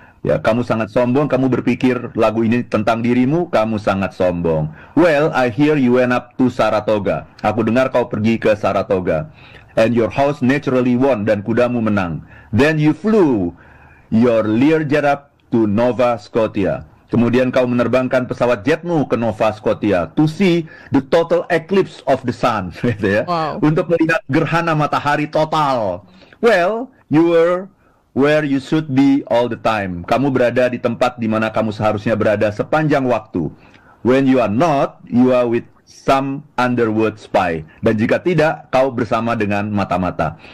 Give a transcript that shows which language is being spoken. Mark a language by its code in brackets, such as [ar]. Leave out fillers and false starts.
[id] Ya, kamu sangat sombong, kamu berpikir lagu ini tentang dirimu, kamu sangat sombong. [en] Well, I hear you went up to Saratoga. [id] Aku dengar kau pergi ke Saratoga. [en] And your horse naturally won, [id] dan kudamu menang. [en] Then you flew your Learjet up to Nova Scotia. [id] Kemudian kau menerbangkan pesawat jetmu ke Nova Scotia [en] to see the total eclipse of the sun, [id] gitu ya. Wow. Untuk melihat gerhana matahari total. [en] Well, you were where you should be all the time. [id] Kamu berada di tempat di mana kamu seharusnya berada sepanjang waktu. [en] When you are not, you are with some underwood spy. [id] Dan jika tidak, kau bersama dengan mata-mata.